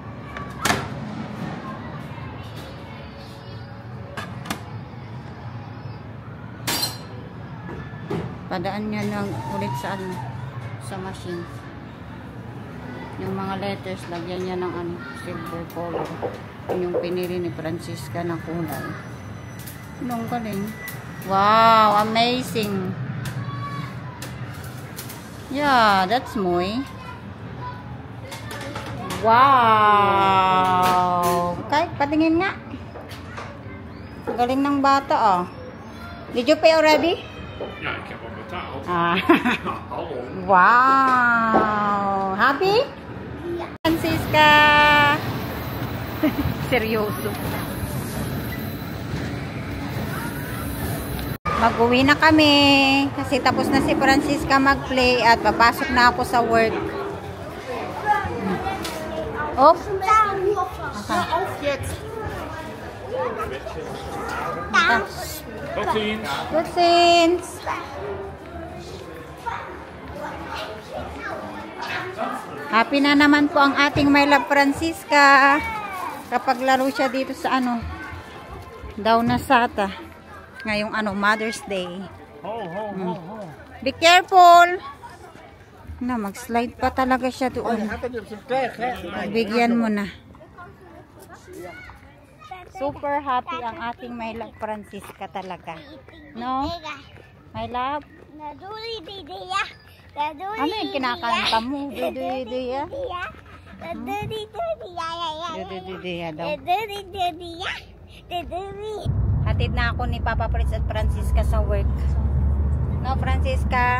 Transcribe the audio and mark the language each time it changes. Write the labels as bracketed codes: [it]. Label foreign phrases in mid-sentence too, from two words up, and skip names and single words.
[tl] Padaan niya lang ulit sa ano, sa machine. Yung mga letters, lagyan niya ng ano, [en] silver color. [tl] Yung pinili ni Francisca na kulay. Anong galing? [en] Wow, amazing. Yeah, that's Moy. Wow! [tl] Kahit patingin nga. Galing ng bata, oh. [en] Did you pay already? [nl] Ja, ik heb al betaald. Ah. Hallo. [en] Wow! Happy? Francisca! [tl] Seryoso. Mag-uwi na kami kasi tapos na si Francisca mag-play at papasok na ako sa work. Oh? [nl] Tot ziens. Tot ziens. [tl] Happy na naman po ang ating [en] my love [tl] Francisca kapag laro siya dito sa ano daw na Sata ngayong ano [en] Mother's Day. Be careful [tl] na mag-slide pa talaga siya doon. Bigyan mo na. [en] Super happy [tl] ang ating [en] my love [tl] Francisca talaga. No? [en] My love? [tl] Ano yung kinakanta mo? Dududuya? Dududuya daw. Hatid na ako ni Papa Prince at Francisca sa work. No, Francisca?